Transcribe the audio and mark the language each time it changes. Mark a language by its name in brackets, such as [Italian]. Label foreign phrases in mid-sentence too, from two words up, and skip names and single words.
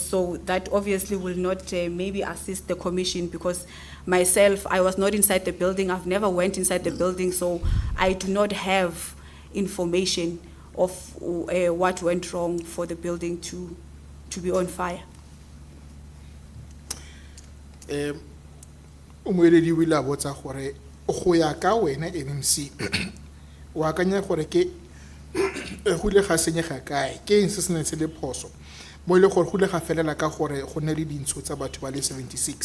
[English] So that obviously will not maybe assist the commission, because myself, I was not inside the building. I've never went inside the building, so I do not have information of what went wrong for the building to be on fire. [Tswana] Moeledi o ile a botsa gore go ya ka wena MMC o akanya gore ke go ile ga senyega kae ke eng se se neng se le phoso mo ile gore go ile ga felela ka gore go ne le dintsho tsa batho ba le 76.